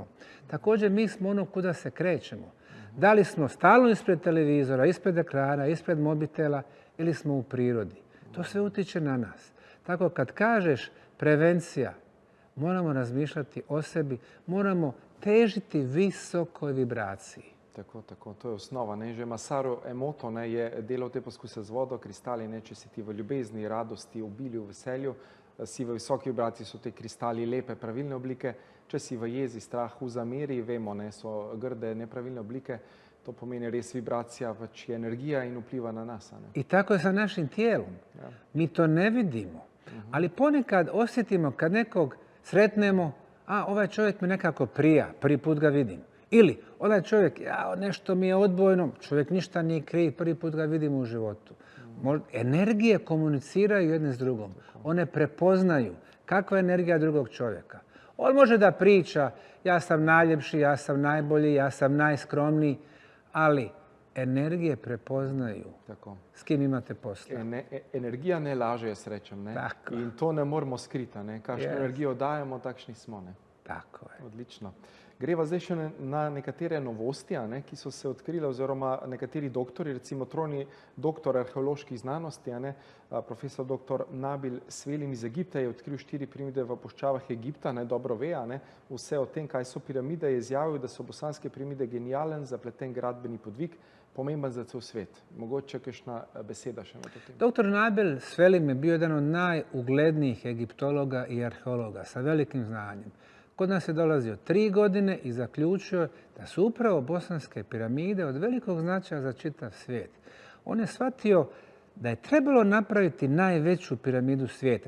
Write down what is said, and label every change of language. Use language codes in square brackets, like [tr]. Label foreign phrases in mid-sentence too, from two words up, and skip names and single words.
[bs] Također mi smo ono kuda se krećemo. Da li smo stalno ispred televizora, ispred ekrana, ispred mobitela ili smo u prirodi. To sve utiče na nas. Tako kad kažeš prevencija, moramo razmišljati o sebi, moramo težiti visokoj vibraciji. Tako, to je osnova. [sl] Že Masaru Emoto je delal te poskuse z vodo, kristali, če si ti v ljubezni, radosti, obilju, veselju, si v visoki vibraciji, so te kristali lepe, pravilne oblike. Če si v jezi, strahu, zameri, vemo, so grde, nepravilne oblike. To pomeni res vibracija, pač je energija in vpliva na nas. [bs] I tako je sa našim tijelom. Mi to ne vidimo. Ali ponekad osjetimo kad nekog sretnemo, ovaj čovjek mi nekako prija, prvi put ga vidim. Ili onaj čovjek, nešto mi je odbojno, čovjek ništa nije kriv, prvi put ga vidim u životu. Energije komuniciraju jedne s drugom. One prepoznaju kakva je energija drugog čovjeka. On može da priča, ja sam najljepši, ja sam najbolji, ja sam najskromniji, ali energije prepoznaju s kim imate posla. [sl] Energija ne laže, jaz rečem. In to ne moramo skriti. Kakšno energijo dajemo, takšni smo. Tako je. Odlično. Greva zdaj še na nekatere novosti, ki so se odkrile, oziroma nekateri doktori, recimo trojni doktor arheoloških znanosti, profesor dr. Nabil Svelin iz Egipta je odkril 4 piramide v puščavah Egipta, dobro ve, vse o tem, kaj so piramide, je izjavil, da so bosanske piramide genijalen, zapleten gradbeni podvig, pomemben za cel svet. Mogoče kakšna beseda še na to temo. [bs] Dr. Nabil Svelin je bio jedan od najuglednijih egiptologa i arheologa sa velikim znanjem. Kod nas je dolazio 3 godine i zaključio da su upravo bosanske piramide od velikog značaja za čitav svijet. On je shvatio da je trebalo napraviti najveću piramidu svijeta.